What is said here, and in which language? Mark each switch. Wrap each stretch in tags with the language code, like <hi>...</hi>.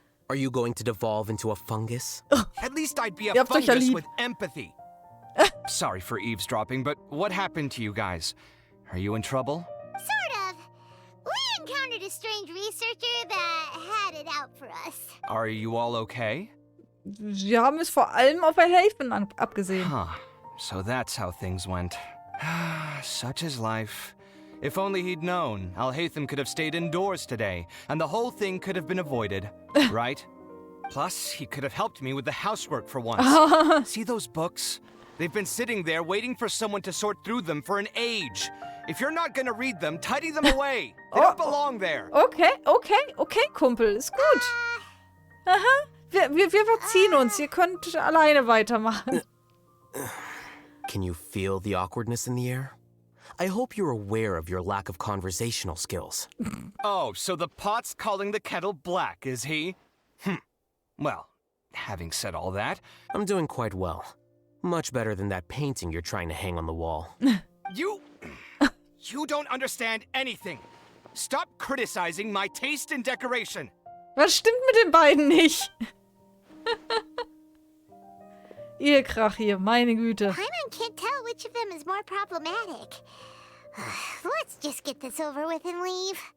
<en>Are you going to devolve into a fungus? At least I'd be a fungus with empathy. Sorry for eavesdropping, but what happened to you guys? Are you in trouble? Sort of. We encountered a strange researcher that had it out for us. Are you all okay?</en> <de>Sie haben es vor allem auf Alhaitham abgesehen.</de> <en>Huh. So that's how things went. Such is life. If only he'd known, Alhaitham could have stayed indoors today, and the whole thing could have been avoided, right? Plus, he could have helped me with the housework for once. See those books? They've been sitting there waiting for someone to sort through them for an age. If you're not gonna read them, tidy them away. They don't belong there.</en> <de>Okay, Kumpel, ist gut. Aha, wir verziehen uns. Ihr könnt alleine weitermachen.</de> <en>Can you feel the awkwardness in the air? I hope you're aware of your lack of conversational skills. Oh, so the pot's calling the kettle black, is he? Well, having said all that... I'm doing quite well. Much better than that painting you're trying to hang on the wall. You don't understand anything. Stop criticizing my taste in decoration.</en> <de>Was stimmt mit den beiden nicht? Ehekrach hier, meine Güte.</de> <en>Paimon can't tell which of them is more problematic. Let's just get this over with and leave.</en>